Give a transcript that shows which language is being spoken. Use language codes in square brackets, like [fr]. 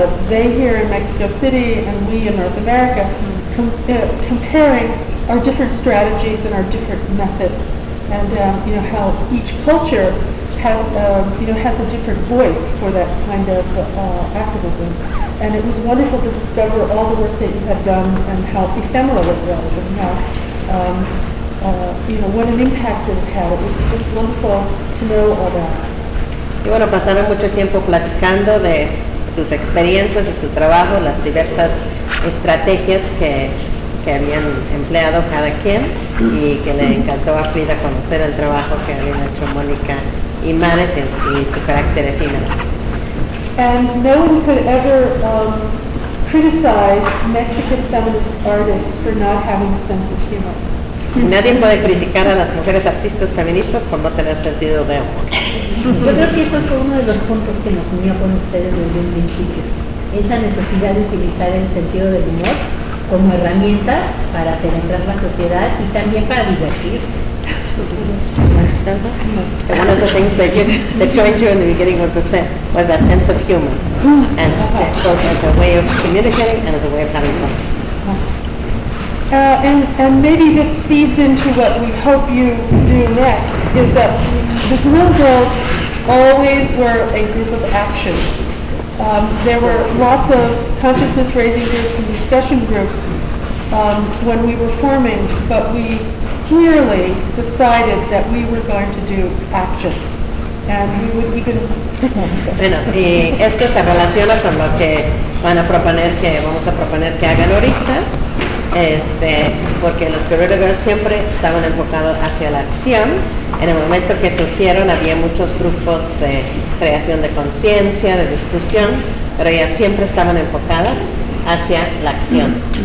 [en] They here in Mexico City and we in North America, comparing our different strategies and our different methods, and how each culture has has a different voice for that kind of activism. And it was wonderful to discover all the work that you had done and how ephemeral it was, and how, what an impact it had. It was just wonderful to know all that. [es] Y bueno, pasaron mucho tiempo platicando de sus experiencias, de su trabajo, las diversas estrategias que habían empleado cada quien, y que le encantó a Frida conocer el trabajo que habían hecho Mónica y Mares, y su carácter efímero. [en] And no one could ever criticize Mexican feminist artists for not having a sense of humor. [es] Nadie puede criticar a las mujeres artistas feministas por no tener sentido de humor. Yo creo que eso fue uno de los puntos que nos unió con ustedes desde un principio. Esa necesidad de utilizar el sentido del humor como herramienta para penetrar la sociedad y también para divertirse. [en] One of the things that, that joined you in the beginning was the was that sense of humor, and both as a way of communicating and as a way of having fun. And maybe this feeds into what we hope you do next, is that the Grill Girls always were a group of action. There were lots of consciousness-raising groups and discussion groups when we were forming, but we clearly decided that we were going to do action. And we would even... [es] Bueno, y esto se relaciona con lo que van a proponer, que vamos a proponer que hagan ahorita. Porque los guerreros siempre estaban enfocados hacia la acción. En el momento que surgieron había muchos grupos de creación de conciencia, de discusión, pero ellas siempre estaban enfocadas hacia la acción.